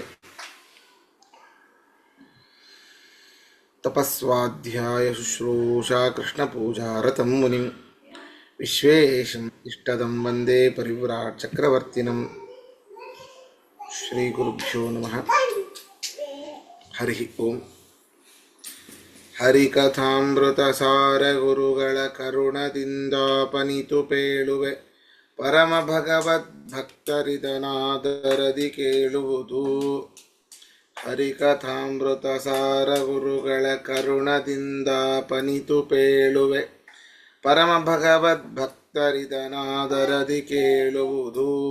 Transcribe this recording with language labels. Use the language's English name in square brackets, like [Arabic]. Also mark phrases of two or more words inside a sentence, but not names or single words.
[Sanskrit] तपस्वाध्याय शुश्रूषा कृष्णपूजारतं मुनिं विश्वेशम् इष्टदं वन्दे परिव्राट् चक्रवर्तिनं श्रीगुरुभ्यो नमः हरिः ओम् [Kannada] ಹರಿಕಥಾಮೃತಸಾರ ಗುರುಗಳ ಕರುಣದಿಂದಾಪನಿತು ಪೇಳುವೆ ಪರಮ ಭಗವದ್ಭಕ್ತರಿದನಾದರದಿ ಕೇಳುವುದು ಹರಿಕಥಾಮೃತಸಾರ ಗುರುಗಳ ಕರುಣದಿಂದಾಪನಿತು ಪೇಳುವೆ ಪರಮ ಭಗವದ್ಭಕ್ತರಿದನಾದರದಿ ಕೇಳುವುದು.